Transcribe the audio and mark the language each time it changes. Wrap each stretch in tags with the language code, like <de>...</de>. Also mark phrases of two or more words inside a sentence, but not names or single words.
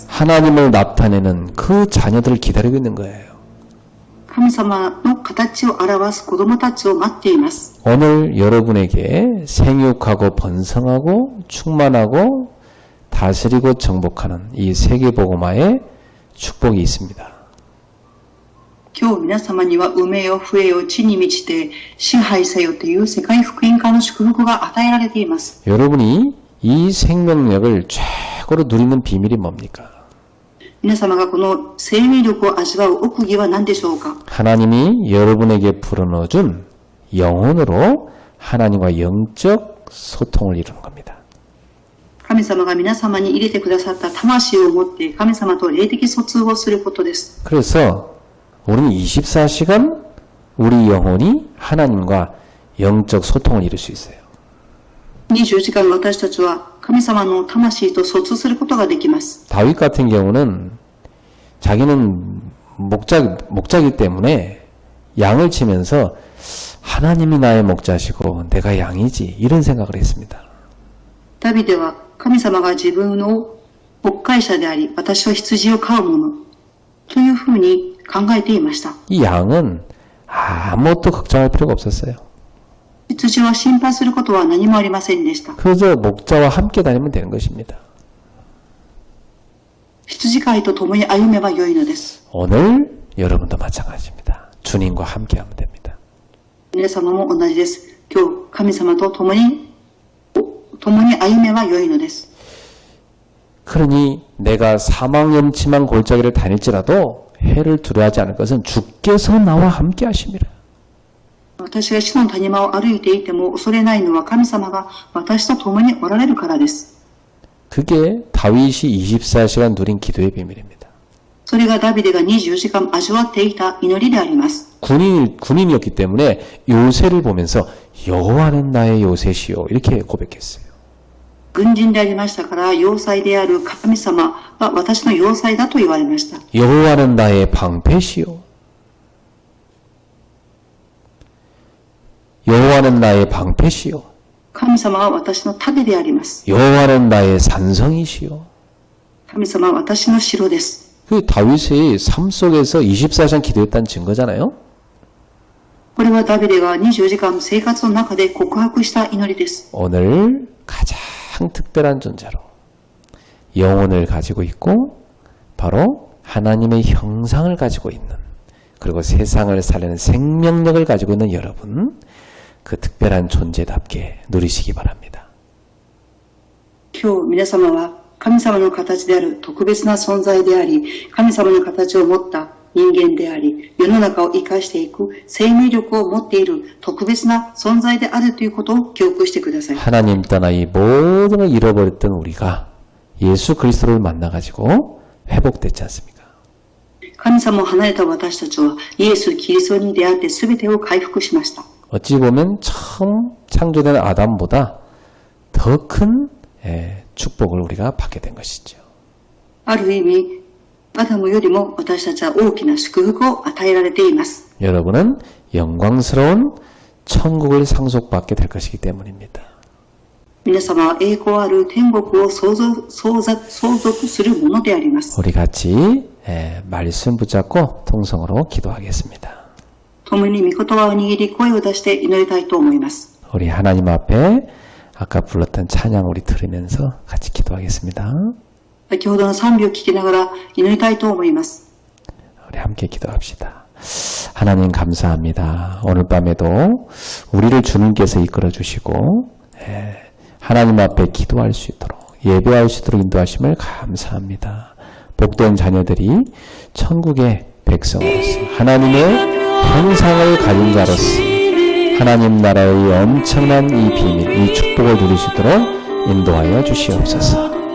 <ko>하나님을 나타내는 그 자녀들을 기다리고 있는 거예요.</ko> <ja>神様の形を表す子供たちを待っています。</ja> <ko>오늘 여러분에게 생육하고 번성하고 충만하고 다스리고 정복하는 이 세계복음화의 축복이 있습니다.</ko> <ja>今日皆様には産めよ増えよ地に満ちて支配せよという世界福音化の祝福が与えられています。</ja> <ko>여러분이 이 생명력을 최고로 누리는 비밀이 뭡니까?</ko> <ja>皆様がこの生命力を味わう奥義は何でしょうか？</ja> <ko>하나님이 여러분에게 불어넣어준 영혼으로 하나님과 영적 소통을 이루는 겁니다.</ko> <ja>神様が皆様に入れてくださった魂を持って神様と霊的疎通をすることです。</ja> <ko>그래서 우리는 24시간 우리 영혼이 하나님과 영적 소통을 이룰 수 있어요.</ko> <ja>24 時間私たちは神様の魂と疎通することができます。</ja> <ko>다윗 같은 경우는 자기는 목자이기 때문에 양을 치면서 하나님이 나의 목자시고 내가 양이지 이런 생각을 했습니다.</ko> <ja>ダビデは神様が自分の牧会者であり私は羊を飼う者というふうに考えていました。</ja> <ko>이 양은 아무것도 걱정할 필요가 없었어요.</ko> <ja>羊は心配することは何もありませんでした。</ja> <ko>그저 목자와 함께 다니면 되는 것입니다.</ko> <ja>羊飼いと共に歩めばよいのです。</ja> <ko>오늘 여러분도 마찬가지입니다. 주님과 함께 하면 됩니다.</ko> <ja>皆様も同じです。今日神様と共に歩めばよいのです。</ja> <ko>그러니 내가 사망염치만 골짜기를 다닐지라도 해를 두려워하지 않을 것은 주께서 나와 함께 하심이라.</ko> <ja>私が死の谷間を歩いていても恐れないのは神様が私と共におられるからです。</ja> <ko>그게 다윗이 24시간 누린 기도의 비밀입니다.</ko> <ja>それがダビデが24時間味わっていた祈りであります。</ja> <ko>군인이었기 때문에 요새를 보면서 여호와는 나의 요새시요 이렇게 고백했어요.</ko> <ja>軍人でありましたから要塞である神様は私の要塞だと言われました。</ja> <ko>여호와는 나의 방패시요 여호와는 나의 방패시요</ko> <ja>神様は私の盾であります。</ja> <ko>여호와는 나의 산성이시요.</ko> <ja>神様は私の城です。</ja> <ko>그 다윗의 삶 속에서 24시간 기도했다는 증거잖아요.</ko> <ja>これはダビデが24時間生活の中で告白した祈りです。</ja> <ko>오늘 가장 특별한 존재로 영혼을 가지고 있고 바로 하나님의 형상을 가지고 있는 그리고 세상을 살리는 생명력을 가지고 있는 여러분 그 특별한 존재답게 누리시기 바랍니다.</ko> <ja>今日皆様は神様の形である特別な存在であり、神様の形を持った人間であり、世の中を生かしていく生命力を持っている特別な存在であるということを記憶してください。</ja> <ko>하나님 떠나 이 모든 걸 잃어버렸던 우리가 예수 그리스도를 만나가지고 회복됐지 않습니까?</ko> <ja>神様を離れた私たちはイエス・キリストに出会って全てを回復しました。</ja> <ko>어찌 보면 처음 창조된 아담보다 더 큰 축복을 우리가 받게 된 것이죠.</ko> <ja>ある意味、アダムよりも私たちは大きな祝福を与えられています。</ja> <ko>여러분은 영광스러운 천국을 상속받게 될 것이기 때문입니다.</ko> <ja>皆様は栄光ある天国を相続するものであります。</ja> <ko>우리 같이 말씀 붙잡고 통성으로 기도하겠습니다.</ko> <ja>共に御言葉を握り声を出して祈りたいと思います。</ja> <ko>우리 하나님 앞에 아까 불렀던 찬양 우리 들으면서 같이 기도하겠습니다.</ko> <ja>先ほどの賛美を聞きながら祈りたいと思います。</ja> <ko>우리 함께 기도합시다. 하나님 감사합니다. 오늘 밤에도 우리를 주님께서 이끌어 주시고 하나님 앞에 기도할 수 있도록 예배할 수 있도록 인도하심을 감사합니다. 복된 자녀들이 천국의 백성으로서 하나님의 형상을 가진 자로서 하나님 나라의 엄청난 이 비밀, 이 축복을 누릴 수 있도록 인도하여 주시옵소서.</ko>